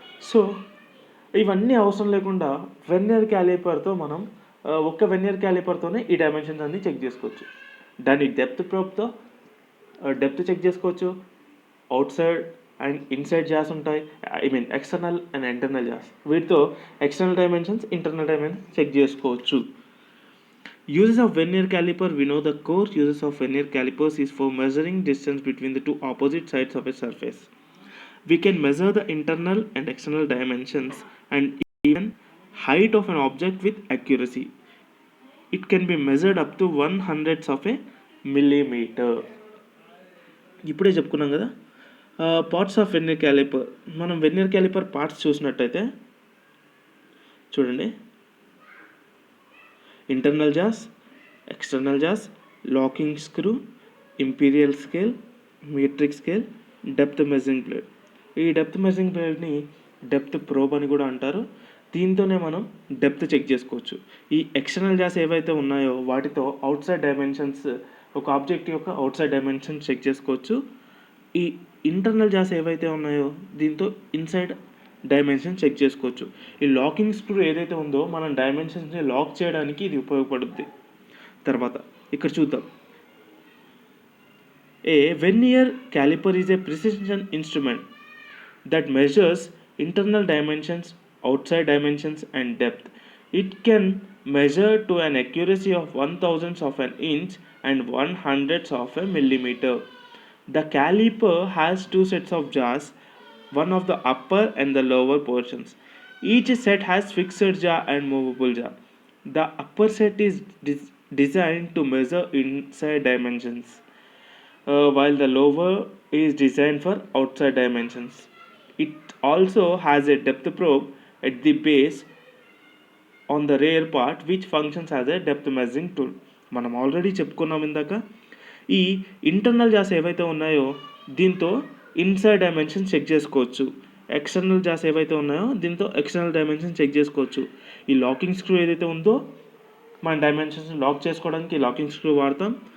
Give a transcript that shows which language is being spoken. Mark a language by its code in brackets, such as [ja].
[te] So ఇవన్నీ అవసరం లేకుండా వెర్నియర్ క్యాలిపర్తో మనం ఒక్క వెర్నియర్ క్యాలిపర్తోనే ఈ డైమెన్షన్స్ అన్నీ చెక్ చేసుకోవచ్చు. దాని డెప్త్ ప్రోబ్తో డెప్త్ చెక్ చేసుకోవచ్చు, [en] outside and inside jaws [te] ఉంటాయి, [en] External and internal jaws. [te] వీటితో external dimensions, internal dimensions check చేసుకోవచ్చు. [en] Uses of vernier caliper. We know the core uses of vernier calipers is for measuring distance between the two opposite sides of a surface. We can measure the internal and external dimensions and even height of an object with accuracy. It can be measured up to 1/100th of a millimeter. [te] ఇప్పుడే చెప్పుకున్నాం కదా [en] Parts of vernier caliper. [te] మనం vernier calliper parts చూసినట్టయితే చూడండి, internal Jos, external Jos, locking screw, imperial scale, మీట్రిక్ scale, depth measuring plate. ఈ depth measuring ప్లేట్ని depth probe అని కూడా అంటారు. దీంతోనే మనం డెప్త్ చెక్ చేసుకోవచ్చు. ఈ ఎక్స్టర్నల్ జాస్ ఏవైతే ఉన్నాయో వాటితో అవుట్ సైడ్ డైమెన్షన్స్, ఒక ఆబ్జెక్ట్ యొక్క అవుట్ సైడ్ డైమెన్షన్స్ చెక్ చేసుకోవచ్చు. ఈ ఇంటర్నల్ జాస్ ఏవైతే ఉన్నాయో దీంతో ఇన్సైడ్ డైమెన్షన్ చెక్ చేసుకోవచ్చు. ఈ లాకింగ్ స్క్రూ ఏదైతే ఉందో మనం డైమెన్షన్స్ని లాక్ చేయడానికి ఇది ఉపయోగపడుద్ది. తర్వాత ఇక్కడ చూద్దాం. [en] A vernier caliper is a precision instrument that measures internal dimensions, outside dimensions and depth. It can measure to an accuracy of 1/1000th of an inch and 1/100th of a millimeter. The caliper has two sets of jaws, one of the upper and the lower portions. Each set has fixed jaw and movable jaw. The upper set is designed to measure inside dimensions, while the lower is designed for outside dimensions. It also has a depth probe at the base on the rear part which functions as a depth measuring tool. [te] మనం already చెప్పుకున్నాం ఇందాక. ఈ internal Jos ఏవైతే ఉన్నాయో దీంతో inside dimension check చేసుకోవచ్చు. External Jos ఏవైతే ఉన్నాయో దీంతో ఎక్స్టర్నల్ డైమెన్షన్ చెక్ చేసుకోవచ్చు. ఈ లాకింగ్ స్క్రూ ఏదైతే ఉందో మన డైమెన్షన్స్ లాక్ చేసుకోవడానికి లాకింగ్ స్క్రూ వాడతాం.